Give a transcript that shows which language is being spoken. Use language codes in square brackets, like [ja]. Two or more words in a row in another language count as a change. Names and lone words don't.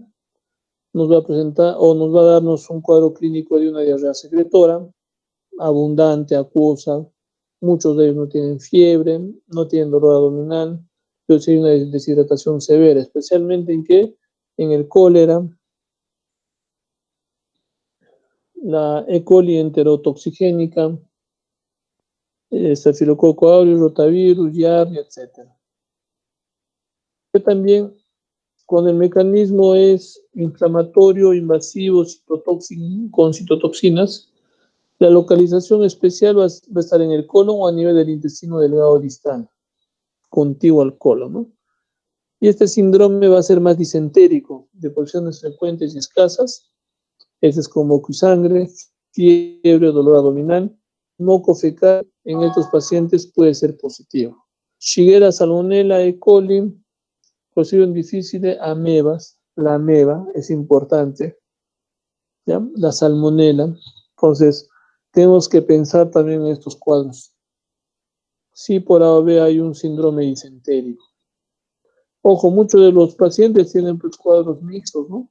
[es] Nos va a presentar o nos va a darnos un cuadro clínico de una diarrea secretora, abundante, acuosa. Muchos de ellos no tienen fiebre, no tienen dolor abdominal, pero sí hay una deshidratación severa, especialmente en el cólera, la E. coli enterotoxigénica, Staphylococcus aureus, rotavirus, Yardia, etc. También cuando el mecanismo es inflamatorio, invasivo, con citotoxinas, la localización especial va a estar en el colon o a nivel del intestino delgado distal, contiguo al colon, ¿no? Y este síndrome va a ser más disentérico, de porciones frecuentes y escasas. Ese es como moco y sangre, fiebre, dolor abdominal. Moco fecal en estos pacientes puede ser positivo. Shigella, Salmonella, E. coli, Clostridium difficile, amebas. La ameba es importante, ¿ya? La salmonela. Entonces, tenemos que pensar también en estos cuadros. Sí, por A o B hay un síndrome disentérico. Ojo, muchos de los pacientes tienen pues, cuadros mixtos, ¿no?